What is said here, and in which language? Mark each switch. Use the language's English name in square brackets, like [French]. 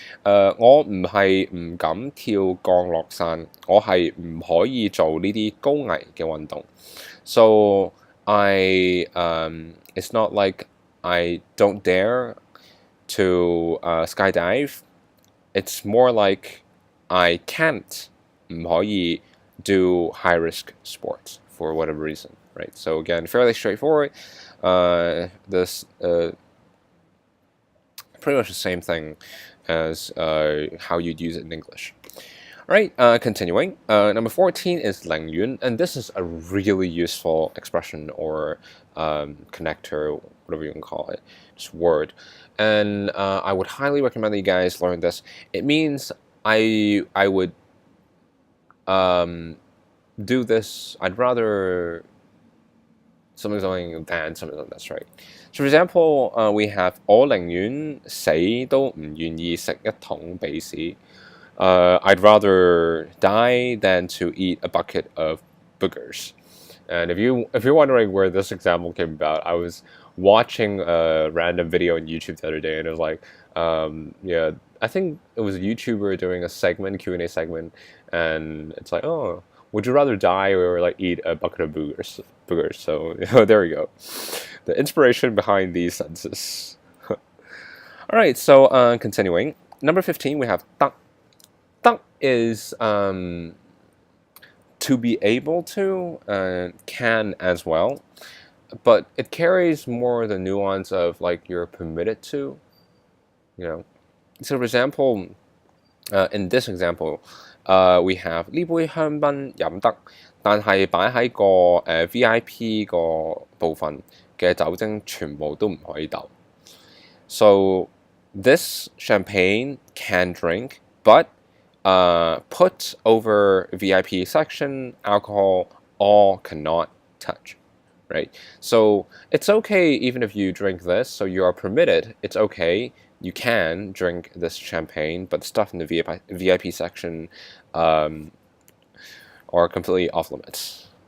[Cantonese] 我唔係唔敢跳降落傘，我係唔可以做呢啲高危嘅運動。 [English] So it's not like I don't dare to skydive. It's more like I can't 唔可以 do high risk sports for whatever reason, right? So again, fairly straightforward. This pretty much the same thing as how you'd use it in English. All right, continuing. Number 14 is 寧願, and this is a really useful expression or connector, whatever you can call it, just word. And I would highly recommend that you guys learn this. It means I would do this. I'd rather something than something. That's right. So for example, we have [Cantonese] 我寧願死都唔願意食一桶鼻屎. [English] I'd rather die than to eat a bucket of boogers. And if you're wondering where this example came about, I was watching a random video on YouTube the other day, and it was like, yeah, I think it was a YouTuber doing a Q&A segment, and it's like, oh, would you rather die or like eat a bucket of boogers? So there we go. The inspiration behind these sentences. All right, so continuing. Number 15, we have 得. 得 is to be able to, can as well, but it carries more the nuance of like you're permitted to, you know. So for example, in this example, we have [Cantonese] 呢杯香檳飲得，但係擺喺個VIP 個部分嘅酒精全部都唔可以倒。 [English] So this champagne can drink, but put over VIP section alcohol all cannot touch, right? So it's okay even if you drink this, so you are permitted, it's okay, you can drink this champagne, but stuff in the VIP section are completely off limits.